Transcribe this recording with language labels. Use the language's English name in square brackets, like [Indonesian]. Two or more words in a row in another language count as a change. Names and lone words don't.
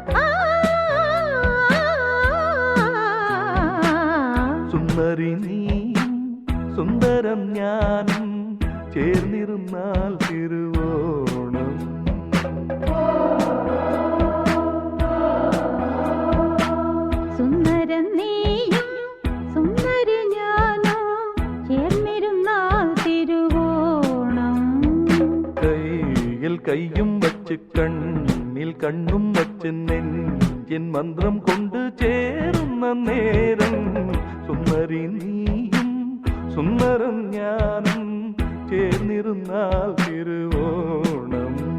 [Malayalam] സുന്ദരി നീയും സുന്ദരം ഞാനും ചേർന്നിരുന്നാൽ തിരുവോണം സുന്ദരൻ നീയും സുന്ദരി ഞാനും ചേർന്നിരുന്നാൽ തിരുവോണം [Tamil] கையும் வச்சு கண்ணில் கண்ணும் வச்சு நெஞ்சின் மந்திரம் கொண்டு சேரும் நேரம் [Malayalam] സുന്ദരി നീയും സുന്ദരം ഞാനും ചേർന്നിരുന്നാൽ തിരുവോണം